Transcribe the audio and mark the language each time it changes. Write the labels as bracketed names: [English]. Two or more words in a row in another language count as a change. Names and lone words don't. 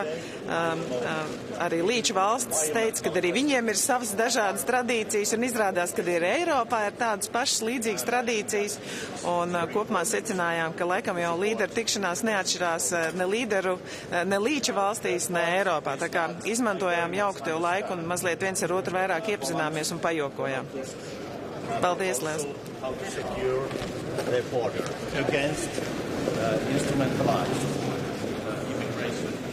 [Latvian] arī līča valstis teica, ka arī viņiem ir savas dažādas tradīcijas, un izrādās, ka arī Eiropā ir tādas pašas līdzīgas tradīcijas, un kopumā secinājām, ka laikam jau līderu tikšanās neatšķirās ne līča valstīs, ne Eiropā. Tā kā izmantojām jaukto laiku un mazliet viens ar otru vairāk iepazināmies un pajokojām. Paldies, Liels! [English] How to secure the border against instrumentalized immigration.